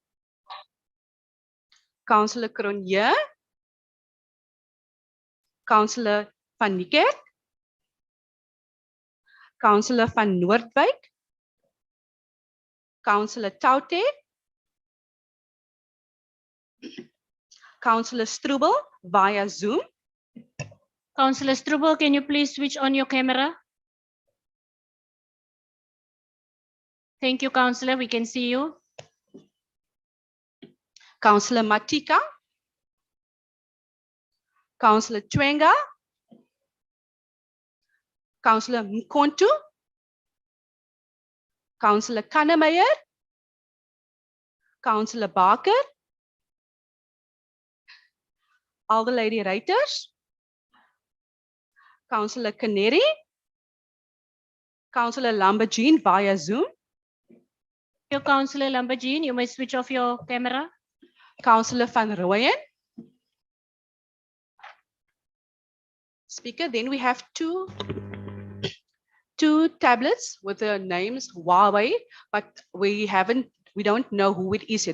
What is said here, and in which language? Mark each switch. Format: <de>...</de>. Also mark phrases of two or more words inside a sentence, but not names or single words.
<en>Councillor Cronje, Councillor Van Niekerk, Councillor Van Noordwijk, Councillor Taute, Councillor Strubel via Zoom, Councillor Strubel, can you please switch on your camera? Thank you, Councillor. We can see you. Councillor Matika, Councillor Twenga, Councillor Mkontu, Councillor Kannemeyer, Councillor Barker, Alderlady Reiters, Councillor Canary, Councillor Lambertine via Zoom, Your Councillor Lambertine, you may switch off your camera. Councillor Van Rooyen. Speaker, then we have two tablets with the names Huawei, but we don't know who it is yet.</en>